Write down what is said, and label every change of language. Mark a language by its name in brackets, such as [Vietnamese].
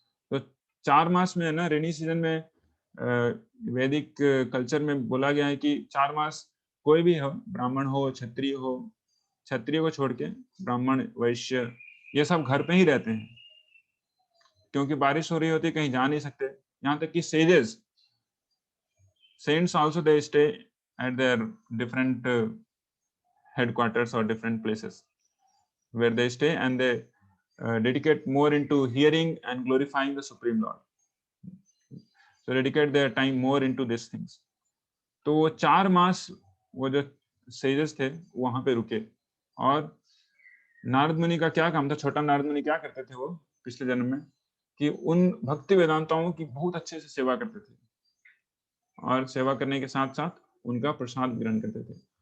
[Hindi] तो 4 मास में ना, रेनी सीजन में वैदिक कल्चर में बोला गया है कि 4 मास कोई भी हो, ब्राह्मण हो, क्षत्रिय हो, क्षत्रिय को छोड़ के ब्राह्मण, वैश्य, ये सब घर पे ही रहते हैं, क्योंकि बारिश हो रही होती है, कहीं जा नहीं सकते। यहाँ तक कि [English] Sages, saints also they stay at there different headquarters or different places where they stay, and they dedicate more into hearing and glorifying the Supreme Lord. So dedicate their time more into these things. [Hindi] तो वो 4 मास वो जो sages थे वहां पे रुके। और नारद मुनि का क्या काम था, छोटा नारद मुनि क्या करते थे वो पिछले जन्म में, कि उन भक्ति वेदांताओं की बहुत अच्छे से सेवा करते थे, और सेवा करने के साथ साथ उनका प्रसाद ग्रहण करते थे।